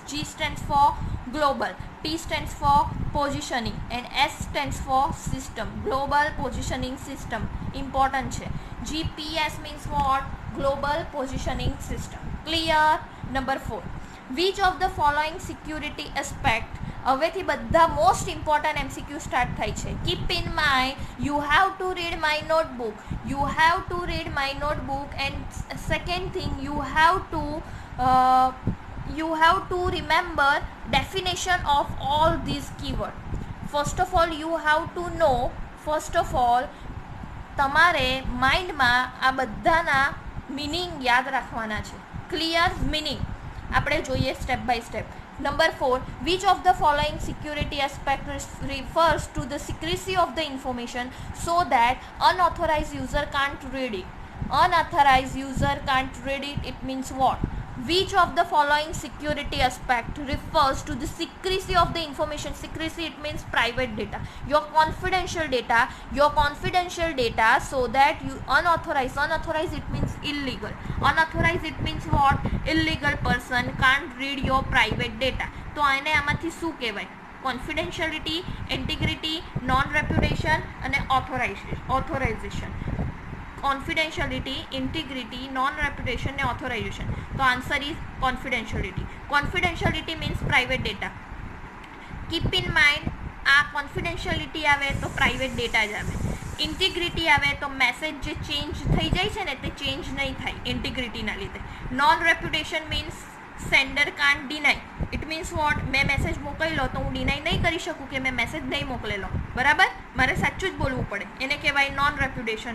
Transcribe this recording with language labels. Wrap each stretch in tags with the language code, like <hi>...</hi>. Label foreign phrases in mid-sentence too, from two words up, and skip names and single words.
<en>G stands for global, P stands for positioning, and S stands for system. Global Positioning System. Important છે. GPS means what? Global Positioning System. Clear? Number 4. Which of the following security aspect?</en> <gu>હવેથી બધા</gu> <en>most important MCQ</en> <gu>સ્ટાર્ટ થાય છે.</gu> <en>Keep in mind you have to read my notebook. You have to read my notebook, and second thing you have to remember definition of all these keywords. First of all you have to know, first of all</en> <gu>તમારે માઇન્ડમાં આ બધાના મિનિંગ યાદ રાખવાના છે. ક્લિયર? મિનિંગ આપણે જોઈએ</gu> <en>step by step. નંબર 4, which of the following security aspect refers to the secrecy of the information so that unauthorized user can't read it? Unauthorized user can't read it, it means what? Which of the following security aspect refers to the secrecy of the information? Secrecy, it means private data, your confidential data, so that you unauthorized it means illegal. Unauthorized it means what? Illegal person can't read your private data.</en> <gu>તો આને આમાંથી શું કહેવાય?</gu> <en>confidentiality, integrity, non reputation અને ઓથોરાઇઝેશન. confidentiality, integrity, non-reputation and authorization. So answer is confidentiality. Confidentiality means private data. Keep in mind,</en> <gu>આ confidentiality આવે તો</gu> <en>private data</en> <gu>જ આવે. integrity આવે તો મેસેજ જે ચેન્જ થઈ જાય છે ને તે ચેન્જ નહીં થાય ઇન્ટિગ્રિટીના લીધે.</gu> <en>non reputation means sender can't deny. It means what?</en> <gu>મેં મેસેજ મોકલેલો તો હું ડિનાય નહીં કરી શકું કે મેં મેસેજ નહીં મોકલેલો, બરાબર? મારે સાચું જ બોલવું પડે, એને કહેવાય</gu> <en>non reputation.</en>